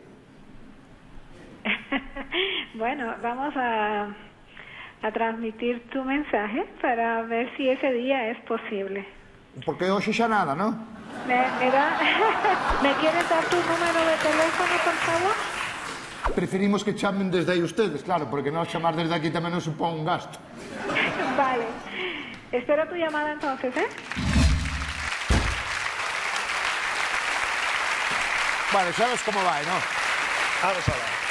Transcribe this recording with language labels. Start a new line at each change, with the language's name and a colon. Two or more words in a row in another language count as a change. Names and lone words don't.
Spanish: Bueno, vamos a transmitir tu mensaje para ver si ese día es posible.
Galician: Porque hoxe xa nada, ¿no?
Spanish: ¿Me quieres dar tu número de teléfono, por favor?
Galician: Preferimos que chamen desde aí ustedes, claro, porque nós chamar desde aquí tamén nos supón un gasto.
Spanish: Vale. Espero tu llamada entonces, ¿eh?
Galician: Bueno, sabes como vai, non? Vamos a ver.